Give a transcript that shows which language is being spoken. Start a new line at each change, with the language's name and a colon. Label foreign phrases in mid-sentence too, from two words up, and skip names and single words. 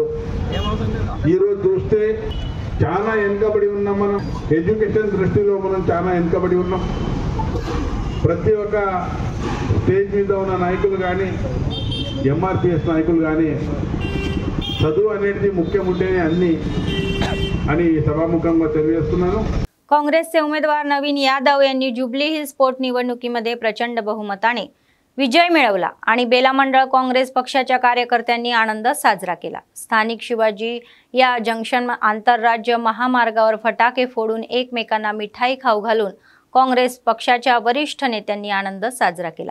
Telugu: ఈరోజు చూస్తే చాలా వెనుకబడి ఉన్నాం మనం ఎడ్యుకేషన్ దృష్టిలో మనం చాలా వెనుకబడి ఉన్నాం। ప్రతి ఒక్క స్టేజ్ మీద ఉన్న నాయకులు కానీ ఎంఆర్పిఎస్ నాయకులు కానీ చదువు అనేది ముఖ్యం ఉంటేనే అన్ని అని सभामुखंगा తెలియజేస్తున్నాను।
Marathi: काँग्रेसचे उमेदवार नवीन यादव यांनी जुबली हिल्स पोट निवडणुकीमध्ये प्रचंड बहुमताने विजय मिळवला आणि बेला मंडळ काँग्रेस पक्षाच्या कार्यकर्त्यांनी आनंद साजरा केला। स्थानिक शिवाजी या जंक्शन आंतरराज्य महामार्गावर फटाके फोडून एकमेकांना मिठाई खाऊ घालून काँग्रेस पक्षाच्या वरिष्ठ नेत्यांनी आनंद साजरा केला।